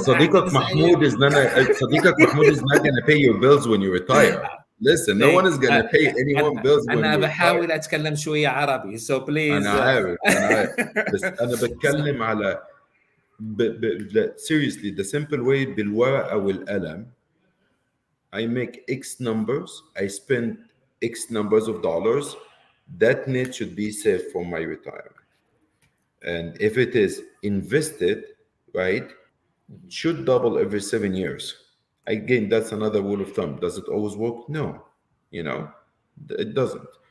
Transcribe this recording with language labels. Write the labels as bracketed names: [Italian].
[Arabic] صديقك [English] محمود is not going to pay your bills when you retire. Listen, no one is going to pay anyone bills when you retire. [Arabic] أنا بحاول أتكلم شوية عربي, [English] so please. [Arabic] أنا عارف. بس أنا بتكلم على [English] seriously, the simple way, [Arabic] بالورقة والقلم. [English] I make X numbers, I spend X numbers of dollars, that net should be saved for my retirement. And if it is invested, right, it should double every 7 years. Again, that's another rule of thumb. Does it always work? No, it doesn't.